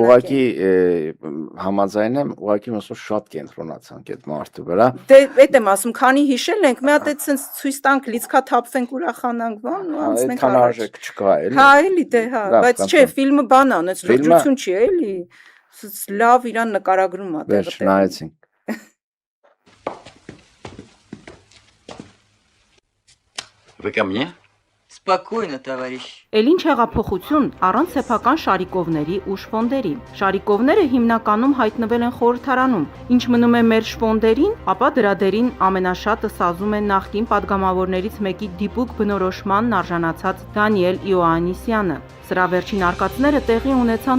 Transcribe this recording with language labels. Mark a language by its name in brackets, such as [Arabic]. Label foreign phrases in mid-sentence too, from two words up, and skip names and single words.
[Armenian] Ուղղակի համաձայն եմ, ուղղակի ոնց շատ կենտրոնացանք այդ մարդու վրա։ Դե այդ եմ ասում, քանի հիշել ենք, մի հատ այդ sense ցույց տանք, լիցքաթափվենք, ուրախանանք, բան, ու անցնենք առաջ։ Այդքան արժեք չկա էլի։ Հա, էլի դե, հա, բայց չէ, ֆիլմը բան է, այնց լրջություն չի, էլի։ Լավ իրան նկարագրում է տեղը։ Վերջ նայեցինք։ [Russian] Вы ко мне? Спокойно, товарищ. [Armenian] Էլ ինչ հեղափոխություն առանց սեփական շարիկովների ու շվոնդերի։ Շարիկովները հիմնականում հայտնվել են խորհրդարանում։ Ինչ մնում է մեր շվոնդերին, ապա դրա դերին ամենաշատը սազում է նախկին падգամավորներից մեկի դիպուկ բնորոշմանն արժանացած Դանիել Իոաննիսյանը։ Սրա վերջին արկածները տեղի ունեցան